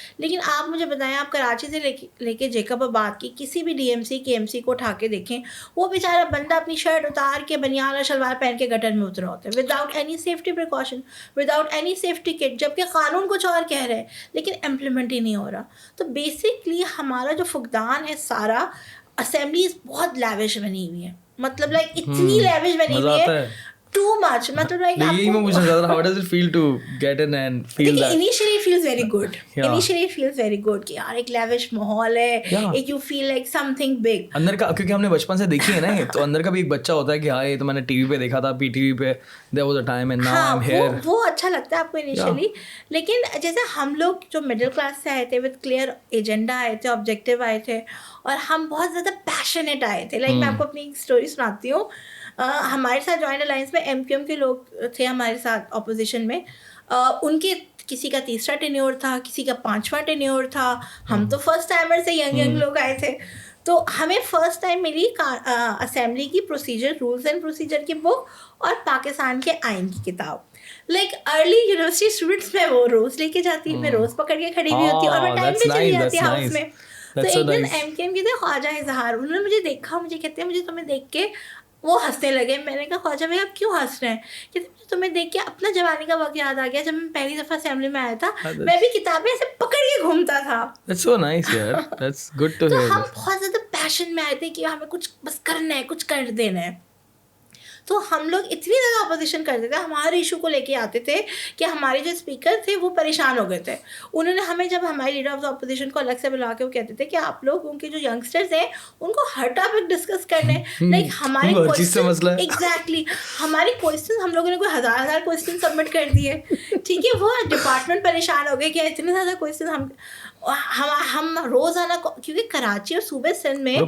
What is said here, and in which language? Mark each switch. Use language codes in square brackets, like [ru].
[ur] لیکن آپ مجھے بتائیں, آپ کراچی سے لے کے جیکب آباد کی کسی بھی ڈی ایم سی کے ایم سی کو اٹھا کے دیکھیں, وہ بیچارہ بندہ اپنی شرٹ اتار کے بنیان اور شلوار پہن کے گٹر میں اترا ہوتا ہے without any safety precaution, without any safety کٹ, جبکہ قانون کچھ اور کہہ رہے ہیں لیکن امپلیمنٹ ہی نہیں ہو رہا. تو بیسکلی ہمارا جو فقدان ہے سارا, اسمبلیز بہت لیوش بنی ہوئی ہے, مطلب لائک اتنی لیوش بنی ہوئی ہے, ٹو مچ, مطلب لائک یہی میں پوچھنا چاہتا تھا, [en] how does it feel to get in and feel that? Initially it feels very good. Initially it feels very good [ur] کہ یار ایک لیوش ماحول ہے, ایک [en] you feel like something big. [ur] اندر کا, کیونکہ ہم نے بچپن سے دیکھی ہے نا, تو اندر کا بھی ایک بچہ ہوتا ہے کہ ہاں یہ تو میں نے ٹی وی پہ دیکھا تھا, پی ٹی وی پہ, [en] there was a time and now I'm here. [ur] وہ اچھا لگتا ہے آپ کو انیشلی, لیکن جیسے ہم لوگ جو مڈل کلاس سے آئے تھے وتھ کلیئر ایجنڈا آئے تھے, آبجیکٹیو آئے تھے, اور ہم بہت زیادہ پیشنیٹ آئے تھے. لائک میں آپ کو اپنی ایک اسٹوری سناتی ہوں. ہمارے ساتھ جوائنٹ الائنس میں ایم کیو ایم کے لوگ تھے ہمارے ساتھ اپوزیشن میں, ان کے کسی کا 3را ٹینیور تھا, کسی کا 5واں ٹینیور تھا. ہم تو فرسٹ ٹائمر سے ینگ لوگ آئے تھے, تو ہمیں فرسٹ ٹائم ملی اسمبلی کی پروسیجر, رولز اینڈ پروسیجر کی بک اور پاکستان کے آئین کی کتاب. لائک ارلی یونیورسٹی اسٹوڈنٹس میں وہ روز لے کے جاتی, میں روز پکڑ کے کھڑی ہوئی ہوتی اور میں ٹائم پہ چلی جاتی ہاؤس میں. تو ایک دن ایم کے ایم کے تھے خواجہ اظہار, انہوں نے مجھے دیکھا, مجھے کہتے ہیں مجھے تمہیں دیکھ کے وہ ہنسنے لگے. میں نے کہا خواجہ بھائی آپ کیوں ہنس رہے ہیں؟ کہتے مجھے تمہیں دیکھ کے اپنا جوانی کا وقت یاد آ گیا, جب میں پہلی دفعہ اسمبلی میں آیا تھا, میں بھی کتابیں ایسے پکڑ کے گھومتا تھا. [en] That's so nice yaar, that's good to hear. [ur] تو ہم بہت زیادہ پیشن میں آئے تھے کہ ہمیں کچھ بس کرنا ہے, کچھ کر دینا ہے. تو ہم لوگ اتنی زیادہ اپوزیشن کرتے تھے, ہمارے ایشو کو لے کے آتے تھے کہ ہمارے جو اسپیکر تھے وہ پریشان ہو گئے تھے. انہوں نے ہمیں, جب ہمارے لیڈر آف دا اپوزیشن کو الگ سے بلا کے وہ کہتے تھے کہ آپ لوگوں کے جو ینگسٹرز ہیں ان کو ہر ٹاپک ڈسکس کرنے, لائک ہمارے ایگزیکٹلی ہمارے کوشچن, ہم لوگوں نے کوئی 1000 کوشچن سبمٹ کر دیے, ٹھیک ہے, وہ ڈپارٹمنٹ پریشان ہو گئے کہ اتنے زیادہ کوشچن ہم روزانہ, کیونکہ کراچی اور صوبے سندھ میں